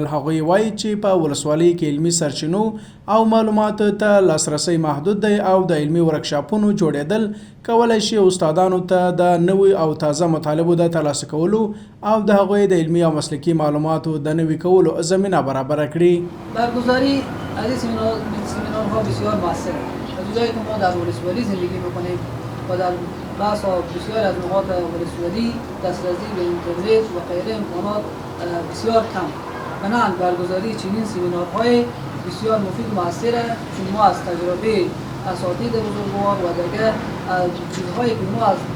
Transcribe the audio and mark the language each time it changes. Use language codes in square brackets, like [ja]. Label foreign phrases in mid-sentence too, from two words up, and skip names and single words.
[ps] هغوی وایي چې په ولسوالۍ کې علمي سرچینو او معلوماتو ته لاسرسی محدود دی او د علمي ورکشاپونو جوړېدل کولی شي استادانو ته د نوي او تازه مطالبو د ترلاسه کولو او د هغوی د علمي او مسلکي معلوماتو د نوي کولو زمینه برابره کړي. [fa] برگزاری از این سمینارها بسیار موثره. از جایی که ما در ولسوالی زندگی میکنیم و در بحث بسیار از نقاط ولسوالی دسترسی به اینترنت و غیره امکانات بسیار کم. بنابراین برگزاری چنین سمینارهای بسیار مفید و موثره، چون ما از تجربه اساتید بزرگوار و دیگر چیزهایی که ما از